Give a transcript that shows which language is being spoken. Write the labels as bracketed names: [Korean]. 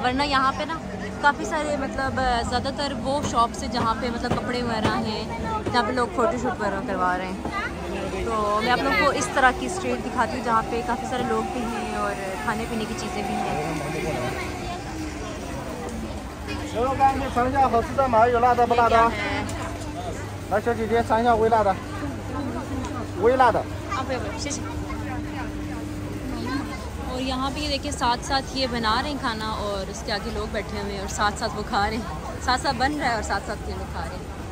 [Hindi] वरना यहाँ पे ना काफ़ी सारे मतलब ज़्यादातर वो शॉप्स है जहाँ पे मतलब कपड़े वगैरह हैं, जहाँ पे लोग फ़ोटोशूट वगैरह करवा रहे हैं। तो मैं आप लोगों को इस तरह की स्ट्रीट दिखाती हूँ जहाँ पे काफ़ी सारे लोग भी हैं और खाने पीने की चीज़ें भी हैं। [Chinese] 牛肉干，尝一下好吃的吗？有辣的不辣的？来，小姐姐尝一下微辣的，微辣的。不要，谢谢。 [Hindi] और यहाँ पे ये देखिए साथ साथ ये बना रहे हैं खाना और उसके आगे लोग बैठे हुए हैं और साथ साथ वो खा रहे हैं, साथ साथ बन रहा है और साथ साथ ये लोग खा रहे हैं।